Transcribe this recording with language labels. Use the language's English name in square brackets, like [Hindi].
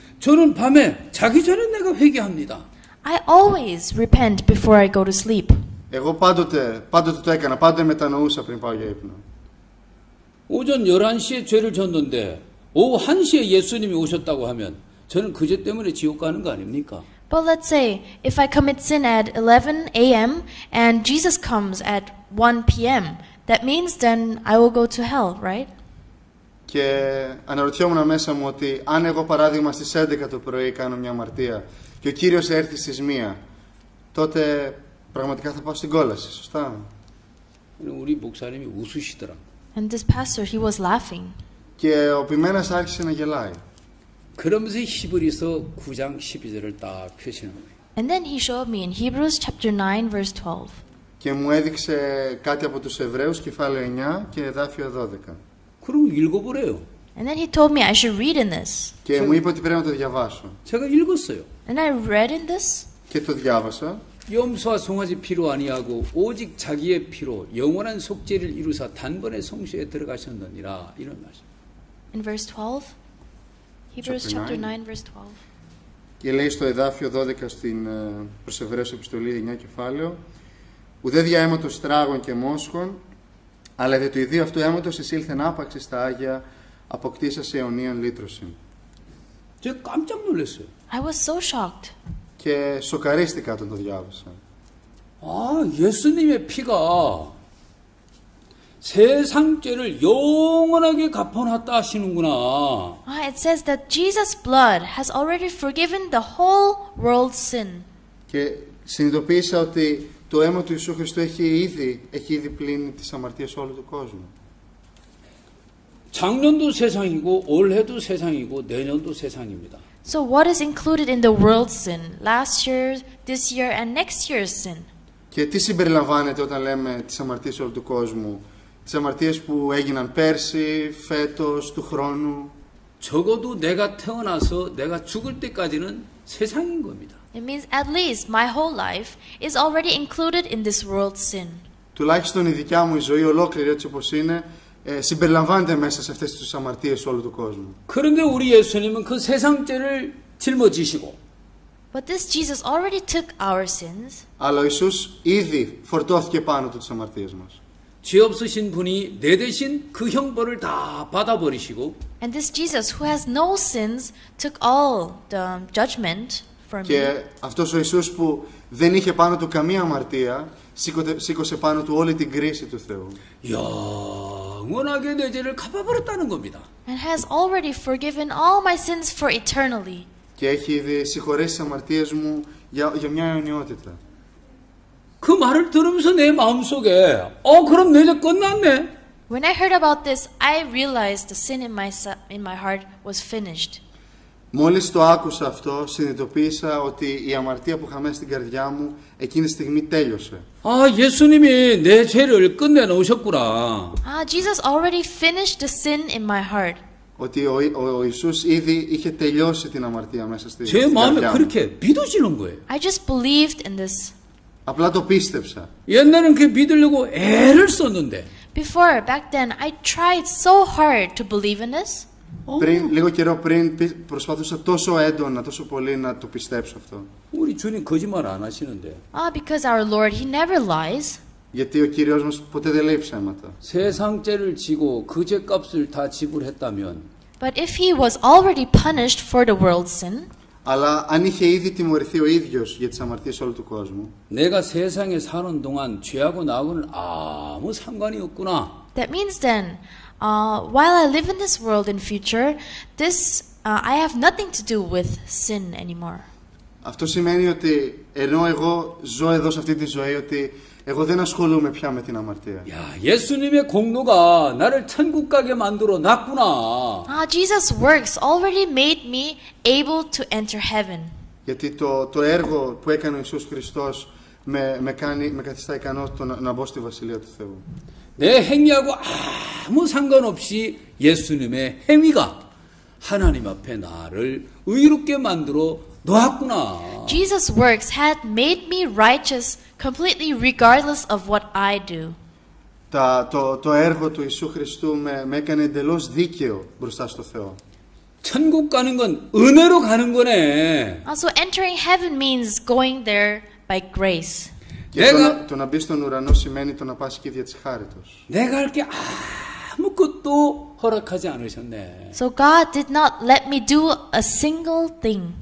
[Korean] 저는 밤에 자기 전에 내가 회개합니다. [English] I always repent before I go to sleep. [Greek] Εγώ πάντοτε το έκανα, πάντοτε μετανοούσα πριν πάω για ύπνο. [Korean] 오전 11시에 죄를 졌는데 오후 1시에 예수님이 오셨다고 하면 저는 그 죄 때문에 지옥 가는 거 아닙니까? [English] But let's say if I commit sin at 11 a.m. and Jesus comes at 1 p.m., that means then I will go to hell, right? [Greek] Και αναρωτιόμουν μέσα μου ότι αν εγώ παράδειγμα στις 11 το πρωί κάνω μια αμαρτία και ο Κύριος έρθει στις 1, τότε πραγματικά θα πάω στην κόλαση, σωστά? [Korean] 우리 목사님이 웃으시더라. [English] And this pastor, he was laughing. [Greek] Και ο ποιμένας άρχισε να γελάει. [Korean] 그러면서 히브리서 9장 12절을 딱 표시하는 거예요. [English] And then he showed me in Hebrews chapter 9 verse 12. [Greek] Και μου έδειξε κάτι από τους Εβραίους, κεφάλαιο 9 και εδάφιο 12. [Korean] 그럼 읽어보래요. [English] And then he told me I should read in this. [Greek] Και μου είπε ότι πρέπει να το διαβάσω. [Korean] 제가 읽었어요. [English] And I read in this. [Greek] Και το διάβασα. [Korean] 염소와 송아지 피로 아니하고 오직 자기의 피로 영원한 속죄를 이루사 단번에 성소에 들어가셨느니라 이런 말씀. [English] In verse 12. Hebrews Chapter chapter 9. 9 verse 12. [Greek] Και λέει στο εδάφιο 12 στην προς Εβραίους επιστολή 9 κεφάλαιο, ουδέ δια αίματος τράγων και μόσχων, αλλά δια του ιδίου αυτού αίματος εισήλθεν άπαξ στα Άγια, αποκτήσασε αιωνίαν λύτρωση. [Korean] 제가 깜짝 놀랐어요. [English] I was so shocked. [Greek] Και σοκαρίστηκα όταν το διάβασα. [Korean] 아, 예수님의 피가 세상 죄를 영원하게 갚아놨다 하시는구나. [English] It says that Jesus' blood has already forgiven the whole world's sin. [Greek] Και συνειδητοποίησα ότι το αίμα του Ιησού Χριστού έχει ήδη πλύνει τις αμαρτίες όλου του κόσμου. [Korean] 작년도 세상이고 올해도 세상이고 내년도 세상입니다. [English] So what is included in the world's sin? Last year, this year, and next year's sin. [Greek] Και τι συμπεριλαμβάνεται όταν λέμε τις αμαρτίες όλου του κόσμου? Τις αμαρτίες που έγιναν πέρσι, φέτος, του χρόνου. [Korean] 적어도 내가 태어나서 내가 죽을 때까지는 세상인 겁니다. [English] It means at least my whole life is already included in this world's sin. [Greek] Τουλάχιστον η δικιά μου η ζωή ολόκληρη έτσι όπως είναι, συμπεριλαμβάνεται μέσα σε αυτές τις αμαρτίες όλου του κόσμου. [Korean] 그런데 우리 예수님은 그 세상 죄를 짊어지시고 [English] But this Jesus already took our sins. [Greek] Αλλά ο Ιησούς ήδη φορτώθηκε πάνω του τις αμαρτίες μας. [Korean] 죄 없으신 분이 내 대신 그 형벌을 다 받아버리시고 [English] And this Jesus who has no sins took all the judgment for me. [Greek] Και αυτός ο Ιησούς που δεν είχε πάνω του καμία αμαρτία, σήκωσε πάνω του όλη την κρίση του Θεού. [Korean] 영원하게 내 죄를 갚아버렸다는 겁니다. [English] And has already forgiven all my sins for eternally. [Greek] Και έχει ήδη συγχωρέσει τις αμαρτίες μου για μια αιωνιότητα. [Korean] 그 말을 들으면서 내 마음속에 그럼 내 죄 끝났네. [English] When I heard about this, I realized the sin in my heart was finished. [Greek] Μόλις το άκουσα αυτό, συνειδητοποίησα ότι η αμαρτία που είχα μέσα στην καρδιά μου εκείνη τη στιγμή τέλειωσε. [Korean] 예수님이 내 죄를 끝내놓으셨구나. [English] Jesus already finished the sin in my heart. [Greek] Ότι ο Ιησούς ήδη είχε τελειώσει την αμαρτία μέσα στην [Korean] 제 마음에 [Greek] καρδιά μου. [Korean] 그렇게 믿어지는 거예요. [English] I just believed in this. [Greek] Απλά το πίστεψα. [Korean] 옛날엔 그렇게 믿으려고 애를 썼는데 [English] Before, back then, I tried so hard to believe in this. [Greek] Λίγο καιρό πριν προσπαθούσα τόσο έντονα, τόσο πολύ να το πιστέψω αυτό. [Korean] 우리 주님 거짓말 안 하시는데. [English] Because our Lord, He never lies. [Greek] Γιατί ο Κύριος μας ποτέ δεν λέει ψέματα. [Korean] 세상 죄를 지고 그 죄값을 다 지불했다면 [English] But if He was already punished for the world's sin, [Greek] Αλλά αν είχε ήδη τιμωρηθεί ο ίδιος για τις αμαρτίες όλου του κόσμου, [Korean] 내가 세상에 사는 동안 죄하고 나하고는 아무 상관이 없구나. [English] that means then, while I live in this world in future, I have nothing to do with sin anymore. [Greek] αυτό σημαίνει ότι ενώ εγώ ζω εδώ σε αυτή τη ζωή, ότι εγώ δεν ασχολούμαι πια με την αμαρτία. [Korean] 야, 예수님의 공로가 나를 천국 가게 만들어 놨구나. [English] Jesus' works already made me able to enter heaven. [Greek] Γιατί το έργο που έκανε ο Ιησούς Χριστός με καθιστά ικανό να μπω στη Βασιλεία του Θεού. [Korean] 내 행위하고 아무 상관없이 예수님의 행위가 하나님 앞에 나를 의롭게 만들어 놓았구나. [English] Jesus' works had made me righteous completely regardless of what I do. [Greek] Το έργο του Ιησού Χριστού με έκανε εντελώς δίκαιο μπροστά στο Θεό. [Korean] 천국 가는 건 은혜로 가는 거네. [English] Also, entering heaven means going there by grace. [Greek] Και το να μπει στον ουρανό σημαίνει το να πας εκεί δια της χάριτος. [Korean] 내가 할 게 아무것도 허락하지 않으셨네. [English] So God did not let me do a single thing.